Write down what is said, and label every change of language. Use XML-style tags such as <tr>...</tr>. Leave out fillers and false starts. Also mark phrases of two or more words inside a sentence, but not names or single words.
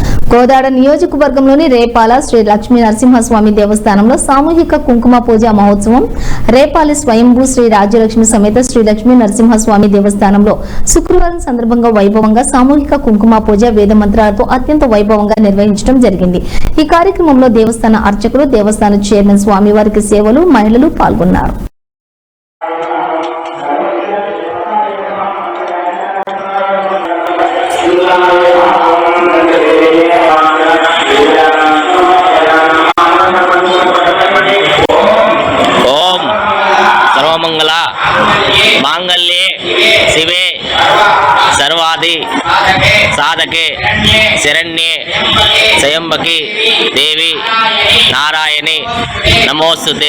<te>కోదాడ నియోజకవర్గంలోని రేపాల శ్రీ లక్ష్మీ నరసింహస్వామి దేవస్థానంలో సామూహిక కుంకుమ పూజ మహోత్సవం రేపాలి స్వయంభూ శ్రీ రాజ్యలక్ష్మి సమేత శ్రీ లక్ష్మీ నరసింహస్వామి దేవస్థానంలో శుక్రవారం సందర్భంగా వైభవంగా సామూహిక కుంకుమ పూజ వేద మంత్రాలతో అత్యంత వైభవంగా నిర్వహించడం జరిగింది। ఈ కార్యక్రమంలో దేవస్థాన అర్చకులు, దేవస్థాన చైర్మన్, స్వామివారికి సేవలు, మహిళలు పాల్గొన్నారు।</te> <sa>ओम सर्वमंगला मांगल्ये शिवे सर्वादि साधके शरण्ये त्र्यंबके देवी नारायणी नमोस्तुते।</sa>